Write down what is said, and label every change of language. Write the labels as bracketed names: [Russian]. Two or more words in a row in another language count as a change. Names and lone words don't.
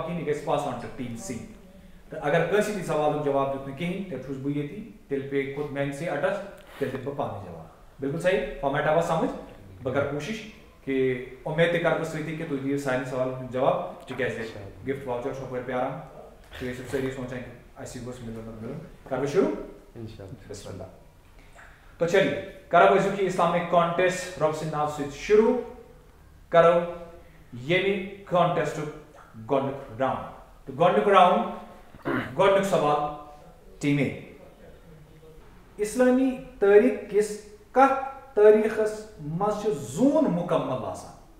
[Kashmiri] کِہیٖنۍ یہِ گژھِ [English] pass on to team [Kashmiri] سی تہٕ اگر کٲنٛسہِ تہِ سوالُک جواب دیُت نہٕ کِہیٖنۍ تیٚلہِ چھُس بہٕ ییٚتی تیٚلہِ پیٚیہِ کھوٚت میٛانسٕے اَٹَس تیٚلہِ دِمہٕ بہٕ پانَے جواب بِلکُل صحیح فارمیٹ آوا سمجھ بہٕ کَرٕ کوٗشِش کہِ اُمید تہِ کَرٕ بہٕ سۭتی کہِ تُہۍ دِیِو سانہِ سوالَن ہُنٛد جواب تِکیٛازِ [English] gift voucher [Kashmiri] چھُ ہُپٲرۍ پیاران تُہۍ ٲسِو سٲری سونٛچان کہِ اَسہِ گوٚژھ مِلُن کَرٕ بہٕ شروٗع بسم اللہ [Urdu] تو چلیے [Kashmiri] کرو أزیُک یہِ [English] Islamic contest [Kashmiri] رۄبہٕ سٕنٛدِ ناوٕ سۭتۍ شروٗع کرو ییٚمہِ کانٹیسٹُک گۄڈٕنیُک راوُنٛڈ تہٕ گۄڈٕنیُک راوُنٛڈ گۄڈٕنیُک سوال [English] team A [Kashmiri] اِسلٲمی تٲریٖخ کِس کتھ تٲریٖخس منٛز چھُ زوٗن مُکمل آسان